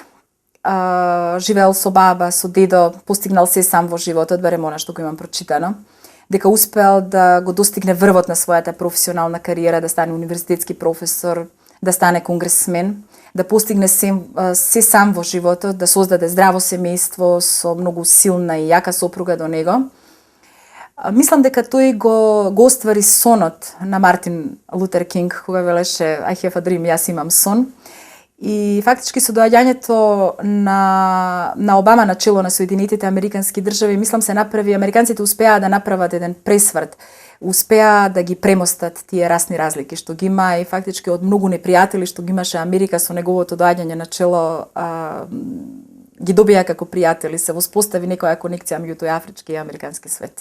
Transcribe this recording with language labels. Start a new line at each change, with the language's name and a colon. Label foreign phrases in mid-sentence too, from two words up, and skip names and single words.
Macedonian: Живеел со баба, со дедо, постигнал се сам во животот, барем она што го имам прочитано, дека успеал да го достигне врвот на својата професионална кариера, да стане универзитетски професор, да стане конгресмен, да постигне се сам во животот, да создаде здраво семејство со многу силна и јака сопруга до него. Мислам дека тој го оствари сонот на Мартин Лутер Кинг, кога велеше
English: I have a dream,
Macedonian: јас имам сон. И фактички со доаѓањето на Обама на чело на Соединетите Американски држави, мислам се направи, американците успеа да направат еден пресврт, успеа да ги премостат тие расни разлики што ги има и фактички од многу непријатели што ги имаше Америка со неговото доаѓање на чело, ги добија како пријатели, се воспостави некоја конекција меѓу тој афрички и американски свет.